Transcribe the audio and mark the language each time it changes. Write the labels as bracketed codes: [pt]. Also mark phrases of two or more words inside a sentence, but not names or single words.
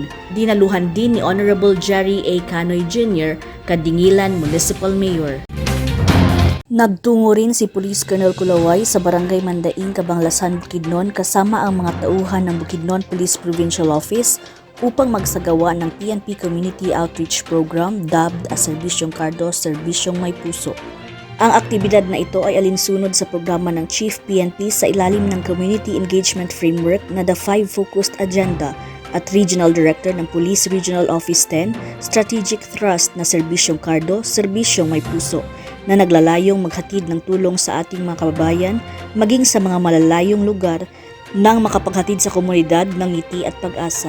[tl] Dinaluhan din ni Honorable Jerry A. Canoy Jr., Kadingilan Municipal Mayor. Nagtungo rin si Police Colonel Culaway sa Barangay Mandaing, Cabanglasan, Bukidnon kasama ang mga tauhan ng Bukidnon Police Provincial Office upang magsagawa ng PNP Community Outreach Program [en] dubbed as [tl] Serbisyong Cardo, Serbisyong May Puso. Ang aktibidad na ito ay alinsunod sa programa ng Chief PNP sa ilalim ng Community Engagement Framework na The 5 Focused Agenda at Regional Director ng Police Regional Office 10, Strategic Thrust na Serbisyong Cardo, Serbisyong May Puso, na naglalayong maghatid ng tulong sa ating mga kababayan maging sa mga malalayong lugar nang makapaghatid sa komunidad ng ngiti at pag-asa.